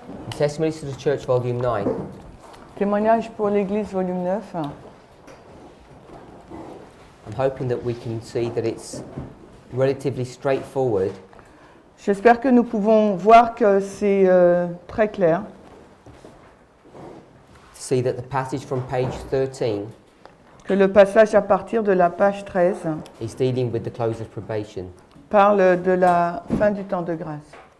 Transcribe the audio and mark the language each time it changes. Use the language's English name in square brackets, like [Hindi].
[English] Testimonies to the Church, Volume 9. [French] Témoignage pour l'Église, volume 9. [English] I'm hoping that we can see that it's relatively straightforward. [French] J'espère que nous pouvons voir que c'est très clair. [English] To see that the passage from page 13 [French] Que le passage à partir de la page 13 [English] is dealing with the close of probation. [French] parle de la fin du temps de grâce.